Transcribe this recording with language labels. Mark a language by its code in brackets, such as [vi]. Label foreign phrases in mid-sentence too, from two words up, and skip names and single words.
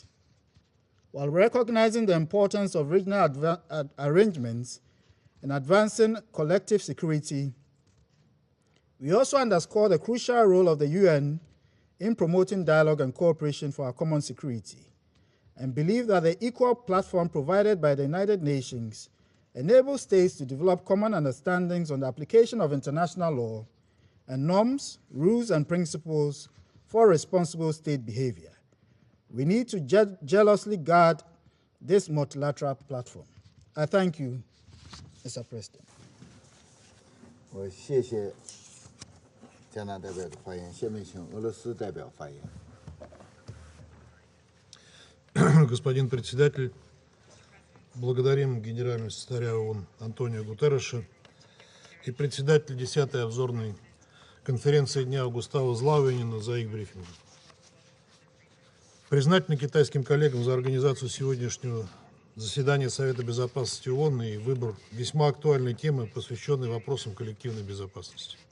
[en] While recognizing the importance of regional arrangements in advancing collective security, we also underscore the crucial role of the UN in promoting dialogue and cooperation for our common security, and believe that the equal platform provided by the United Nations enables states to develop common understandings on the application of international law and norms, rules, and principles for responsible state behavior. We need to jealously guard this multilateral platform. I thank you, Mr. President. [zh] 我谢谢加拿大代表的发言，下面请俄罗斯代表发言。 [ru] Господин председатель, благодарим генерального секретаря ООН Антонио Гутерреша и председателя 10-й обзорной конференции дня Густаво Словинена за их брифинг. Признательны китайским коллегам за организацию сегодняшнего заседания Совета Безопасности ООН и выбор весьма актуальной темы, посвященной вопросам коллективной безопасности.